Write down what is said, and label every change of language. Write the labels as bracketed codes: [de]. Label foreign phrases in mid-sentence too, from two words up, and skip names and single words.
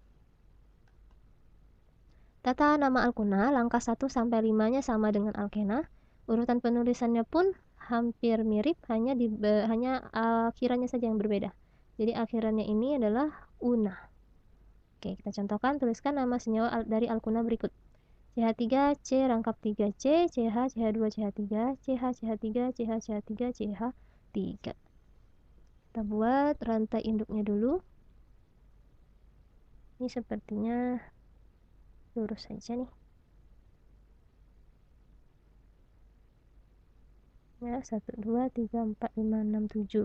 [id] Tata nama alkuna langkah 1 sampai 5-nya sama dengan alkena. Urutan penulisannya pun hampir mirip, hanya akhirannya saja yang berbeda. Jadi akhirannya ini adalah una. Oke, kita contohkan, tuliskan nama senyawa dari alkuna berikut. CH3, C rangkap 3C, CH, CH2, CH3, CH, CH3, CH, CH3, CH3. Kita buat rantai induknya dulu. Ini sepertinya lurus saja nih. Ya, 1, 2, 3, 4, 5, 6, 7.